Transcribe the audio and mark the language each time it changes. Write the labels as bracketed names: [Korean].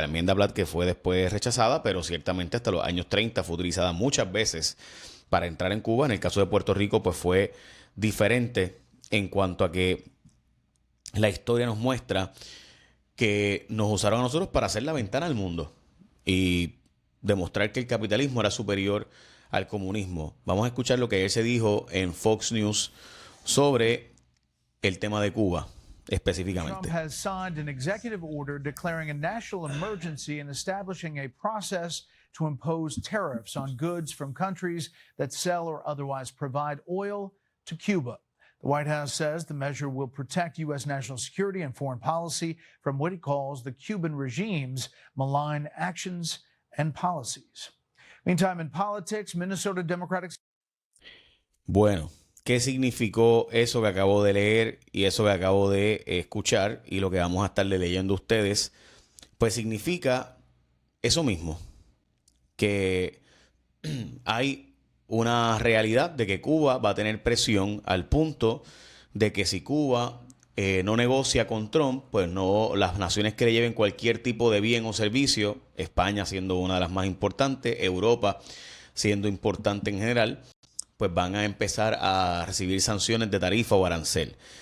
[Spanish] La enmienda Platt, que fue después rechazada, pero ciertamente hasta los años 30 fue utilizada muchas veces para entrar en Cuba. En el caso de Puerto Rico, pues fue diferente en cuanto a que la historia nos muestra que nos usaron a nosotros para hacer la ventana al mundo y demostrar que el capitalismo era superior al comunismo. Vamos a escuchar lo que ayer se dijo en Fox News sobre el tema de Cuba específicamente. [English] Trump has signed an executive order declaring a national emergency and establishing a process to impose tariffs on goods from countries that sell or otherwise provide oil to Cuba. The White House says the measure will protect U.S. national security and foreign policy from what it calls the Cuban regime's malign actions and policies. Meantime, in politics, Minnesota Democratic... [Spanish] Bueno, ¿qué significó eso que acabo de leer y eso que acabo de escuchar y lo que vamos a estarle leyendo a ustedes? Pues significa eso mismo, que hay una realidad de que Cuba va a tener presión al punto de que si Cuba no negocia con Trump, pues no, las naciones que le lleven cualquier tipo de bien o servicio, España siendo una de las más importantes, Europa siendo importante en general, pues van a empezar a recibir sanciones de tarifa o arancel.